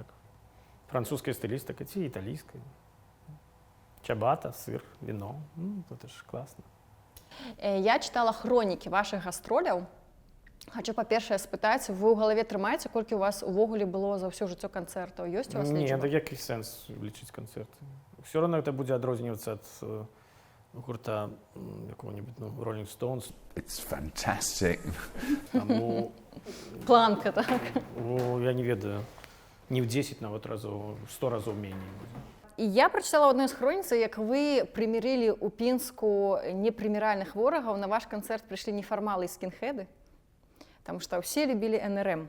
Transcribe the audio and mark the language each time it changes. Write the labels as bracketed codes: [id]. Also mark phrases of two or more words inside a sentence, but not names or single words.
[be] Французская стылістыка ці італійская. Чабата, сыр, віно. Ну, гэта ж класна. Я чытала хронікі вашых гастроляў. Хачу, па-першае, спытаць, вы ў галаве трымаеце, колькі у вас увогуле было за ўсё жыццё канцэртаў? Ёсць у вас Не, лічба? так які сэнс лічыць канцэрты? [ru] Все равно это [be] будзе адрознівацца ад гурта якого-нибудь, ну, Rolling Stones. [en] It's fantastic. [be] Таму, Планка, так? я не ведаю, не в 10 нават разоў, 100 разоў меней будзе. І я прачытала ў адной з хроніцы, як вы прымірылі ў Пінску непрыміральных ворагаў, на ваш канцэрт прыйшлі нефармалы і скінхеды, таму што ўсе любілі НРМ.